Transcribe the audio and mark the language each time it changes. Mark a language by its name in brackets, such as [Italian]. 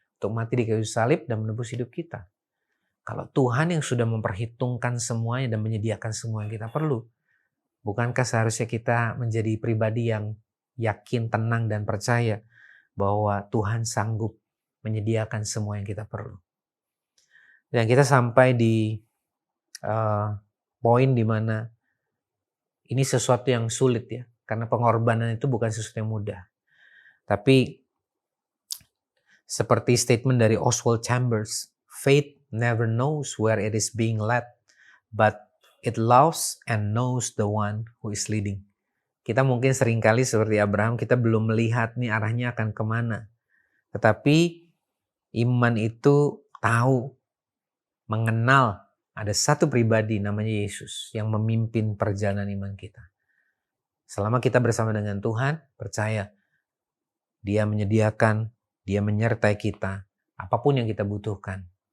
[Indonesian] Untuk mati di kayu salib dan menebus hidup kita. Kalau Tuhan yang sudah memperhitungkan semuanya dan menyediakan semua yang kita perlu, bukankah seharusnya kita menjadi pribadi yang yakin, tenang, dan percaya bahwa Tuhan sanggup menyediakan semua yang kita perlu. Dan kita sampai di poin di mana ini sesuatu yang sulit ya, karena pengorbanan itu bukan sesuatu yang mudah. Tapi seperti statement dari [English] Oswald Chambers, faith never knows where it is being led, but it loves and knows the one who is leading. [Indonesian] Kita mungkin seringkali seperti Abraham, kita belum melihat nih arahnya akan kemana. Tetapi iman itu tahu, mengenal ada satu pribadi namanya Yesus yang memimpin perjalanan iman kita. Selama kita bersama dengan Tuhan, percaya Dia menyediakan, Dia menyertai kita, apapun yang kita butuhkan.